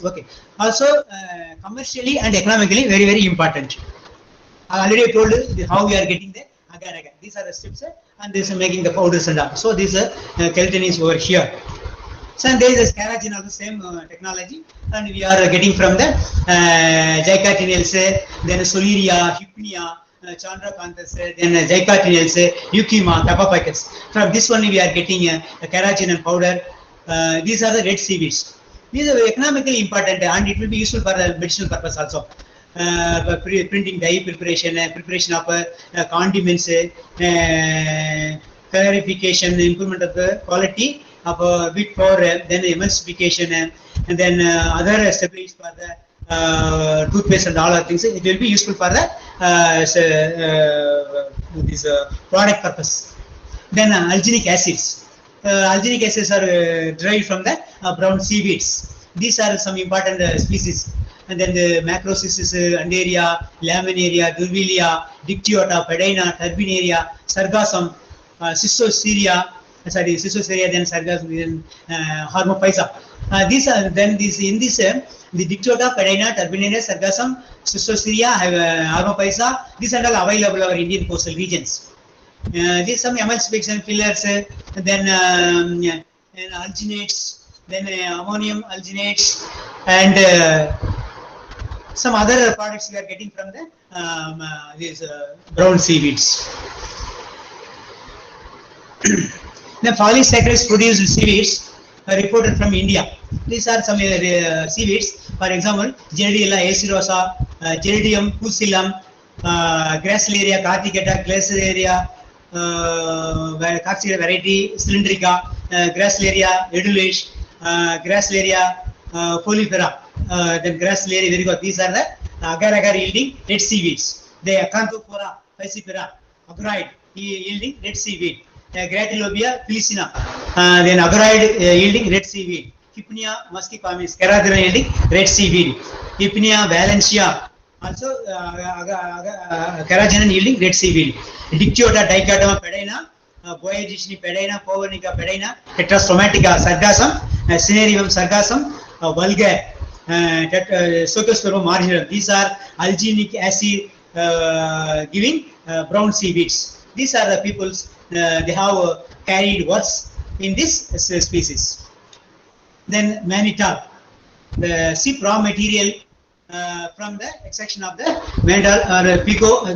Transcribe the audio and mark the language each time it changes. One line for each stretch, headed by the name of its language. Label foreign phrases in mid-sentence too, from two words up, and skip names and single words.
English: Okay, also commercially and economically very important. I already told you how we are getting the agar-agar. These are the strips and this is making the powders and all. So this keratin is over here. So there is a carrageen of the same technology, and we are getting from the Jicatinales, then Soleria, Hypnea, Chandracanthus, then Jicatinales, Euchema, Tapapicus. From this one we are getting a carrageen and powder. These are the red seaweeds. These are economically important and it will be useful for the medicinal purpose also. Printing dye preparation, preparation of condiments, clarification, improvement of the quality of wheat flour, then emulsification, and then other stabilities for the toothpaste and all other things. It will be useful for the this product purpose. Then alginic acids. Alginic acids are derived from the brown seaweeds. These are some important species. And then the macrosis is Andaria, Laminaria, Durvilia, Dictyota, Pedaina, Turbineria, Sargassum, Cystoceria, then Sargassum, then Hermophysa. These are then these in this the Dictyota, Pedaina, Turbineria, Sargassum, Cystoceria, Hermophysa. These are all available in our Indian coastal regions. These some emulsification fillers, then alginates, then ammonium alginates, and some other products we are getting from the these brown seaweeds. The polysaccharides produced seaweeds are reported from India. These are some seaweeds. For example, Gerardia acerosa, Gerardium pusillum, Gracilaria carticata, Gracilaria variety cylindrica, Gracilaria edulis, Gracilaria folifera. Then Gracilaria, very good. These are the agar-agar yielding red seaweeds. The Acanthopora piscifera, agaroid yielding red seaweed. Gratilobia filicina, then agaroid yielding red seaweed. Hypnea muscipamis, Keratina yielding red seaweed. Hypnea valencia, also carrageenan yielding red seaweed. Dictyota dichotoma Pedaina, Boyagisni Pedaina, Povernica Pedaina, Tetrastomatica Sargassum, Cinerarium Sargassum, vulgar, Socosperma marginal. These are alginic acid giving brown seaweeds. These are the peoples they have carried works in this species. Then mannitol, the sea raw material from the extraction of the mannitol or pico.